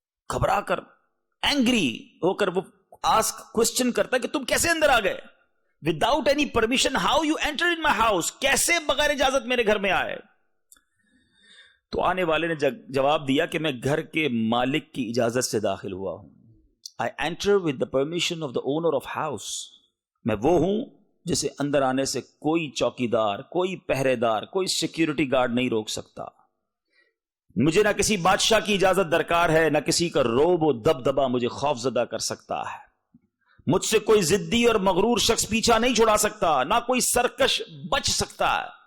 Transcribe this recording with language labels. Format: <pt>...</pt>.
<ur>گھبرا کر, اینگری ہو کر وہ کوسچن کرتا ہے کہ تم کیسے اندر آ گئے,</ur> <en>without any permission, how you enter in my house,</en> <ur>کیسے بغیر اجازت میرے گھر میں آئے؟ تو آنے والے نے جواب دیا کہ میں گھر کے مالک کی اجازت سے داخل ہوا ہوں.</ur> <en>I enter with the permission of the owner of house.</en> <ur>میں وہ ہوں جسے اندر آنے سے کوئی چوکیدار, کوئی پہرے دار, کوئی سیکیورٹی گارڈ نہیں روک سکتا. مجھے نہ کسی بادشاہ کی اجازت درکار ہے, نہ کسی کا روب و دبدبا مجھے خوف زدہ کر سکتا ہے. مجھ سے کوئی ضدی اور مغرور شخص پیچھا نہیں چھڑا سکتا, نہ کوئی سرکش بچ سکتا ہے.</ur>